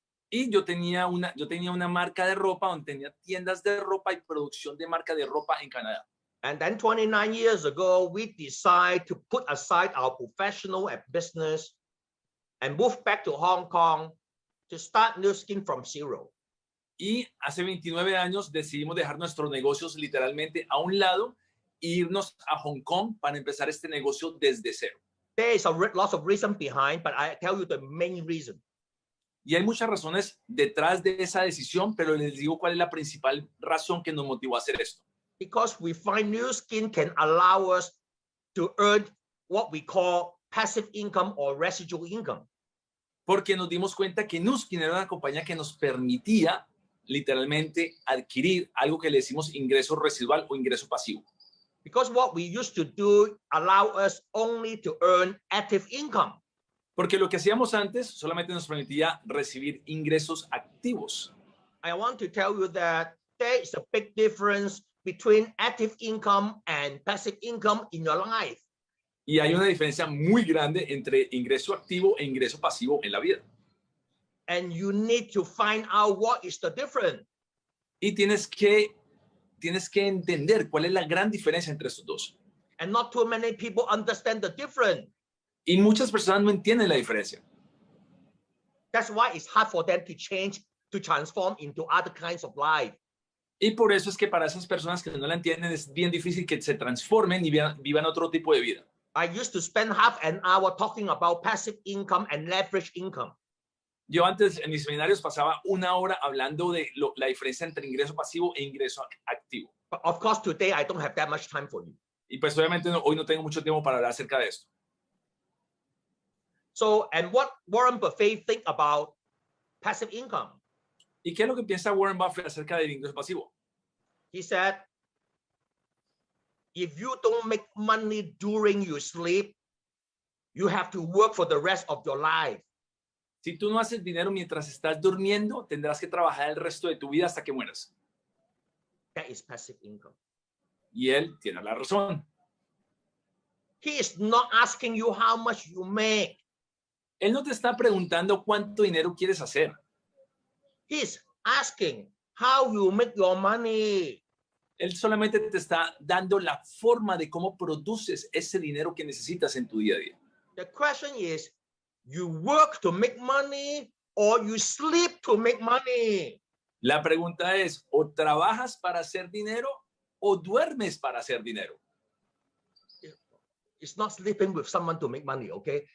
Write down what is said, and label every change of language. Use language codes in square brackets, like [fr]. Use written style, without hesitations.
[es] Y yo tenía una marca de ropa donde tenía tiendas de ropa y producción de marca de ropa en Canadá. [en] And then 29 years ago, we decided to put aside our professional and business and move back to Hong Kong to start Nu Skin from zero. [es] Y hace 29 años decidimos dejar nuestros negocios literalmente a un lado e irnos a Hong Kong para empezar este negocio desde cero. [en] There is lots of reason behind, but I tell you the main reason. [es] Y hay muchas razones detrás de esa decisión, pero les digo cuál es la principal razón que nos motivó a hacer esto. [en] Because we find Nu Skin can allow us to earn what we call passive income or residual income. [es] Porque nos dimos cuenta que Nu Skin era una compañía que nos permitía literalmente adquirir algo que le decimos ingreso residual o ingreso pasivo. [en] Because what we used to do allow us only to earn active income. [es] Porque lo que hacíamos antes solamente nos permitía recibir ingresos activos. [en] I want to tell you that there is a big difference between active income and passive income in your life. [es] Y hay una diferencia muy grande entre ingreso activo e ingreso pasivo en la vida. [en] And you need to find out what is the difference. [es] Y tienes que entender cuál es la gran diferencia entre estos dos. [en] And not too many people understand the difference. [es] Y muchas personas no entienden la diferencia. [en] That's why it's hard for them to change, to transform into other kinds of life. [es] Y por eso es que para esas personas que no la entienden es bien difícil que se transformen y vivan otro tipo de vida. [en] I used to spend half an hour talking about passive income and leverage income. [es] Yo antes en mis seminarios pasaba una hora hablando de la diferencia entre ingreso pasivo e ingreso activo. [en] But of course, today I don't have that much time for you. [es] Y pues obviamente hoy no tengo mucho tiempo para hablar acerca de esto. [en] So, and what Warren Buffett think about passive income? [es] ¿Y qué es lo que piensa Warren Buffett acerca del ingreso pasivo? [en] He said, if you don't make money during your sleep, you have to work for the rest of your life. [es] Si tú no haces dinero mientras estás durmiendo, tendrás que trabajar el resto de tu vida hasta que mueras. [en] That is passive income. [es] Y él tiene la razón. [en] He is not asking you how much you make. [es] Él no te está preguntando cuánto dinero quieres hacer. [en] He is asking how you make your money. [es] Él solamente te está dando la forma de cómo produces ese dinero que necesitas en tu día a día. [en] The question is, you work to make money or you sleep to make money? [es] La pregunta es, ¿o trabajas para hacer dinero o duermes para hacer dinero? [en] It's not sleeping with someone to make money, okay?